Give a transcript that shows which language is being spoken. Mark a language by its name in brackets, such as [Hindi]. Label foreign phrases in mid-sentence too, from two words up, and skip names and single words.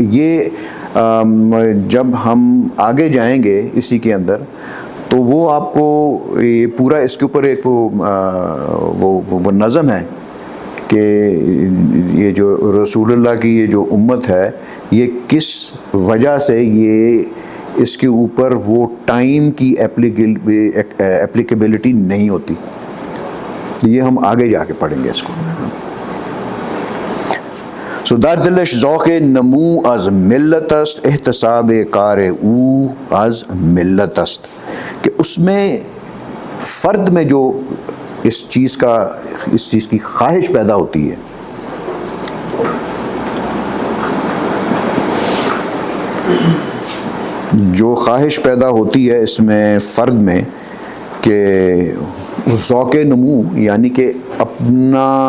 [Urdu] یہ جب ہم آگے جائیں گے اسی کے اندر تو وہ آپ کو یہ پورا اس کے اوپر ایک وہ نظم ہے کہ یہ جو رسول اللہ کی یہ جو امت ہے یہ کس وجہ سے یہ اس کے اوپر وہ ٹائم کی ایپلیکیبلٹی نہیں ہوتی. یہ ہم آگے جا کے پڑھیں گے اس کو. [Persian] سو در دلش ذوق نمو از ملت است احتساب کار او از ملت است، [Urdu] کہ اس میں فرد میں جو اس چیز کی خواہش پیدا ہوتی ہے، جو خواہش پیدا ہوتی ہے اس میں فرد میں کہ ذوق نمو یعنی کہ اپنا